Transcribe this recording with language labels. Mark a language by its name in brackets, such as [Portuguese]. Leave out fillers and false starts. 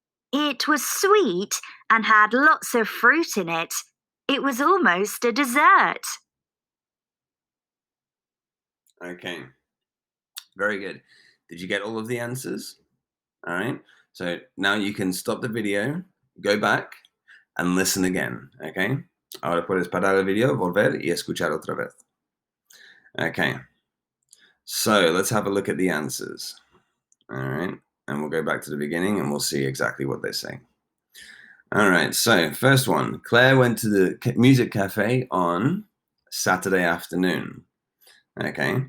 [English] It was sweet and had lots of fruit in it. It was almost a dessert. Okay. Very good. Did you get all of the answers? All right. So now you can stop the video, go back, and listen again. Okay. [Spanish] Ahora puedes parar el video, volver y escuchar otra vez. [English] Okay. So let's have a look at the answers. All right. And we'll go back to the beginning and we'll see exactly what they say. All right. So first one, Claire went to the music cafe on Saturday afternoon. Okay.